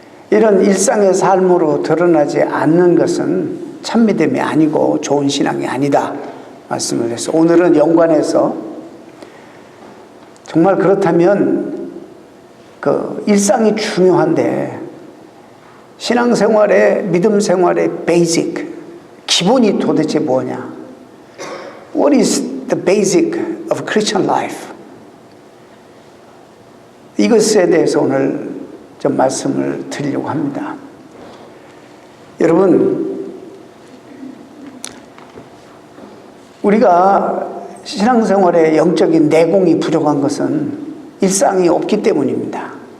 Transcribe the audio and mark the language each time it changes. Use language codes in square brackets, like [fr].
[ko] 이런 일상의 삶으로 드러나지 않는 것은 참 믿음이 아니고 좋은 신앙이 아니다 말씀을 해서, 오늘은 연관해서 정말 그렇다면 그 일상이 중요한데 신앙생활의 믿음 생활의 베이직, 기본이 도대체 뭐냐? [en] What is the basic of Christian life? [ko] 이것에 대해서 오늘 좀 말씀을 드리려고 합니다. 여러분, 우리가 신앙생활에 영적인 내공이 부족한 것은 일상이 없기 때문입니다.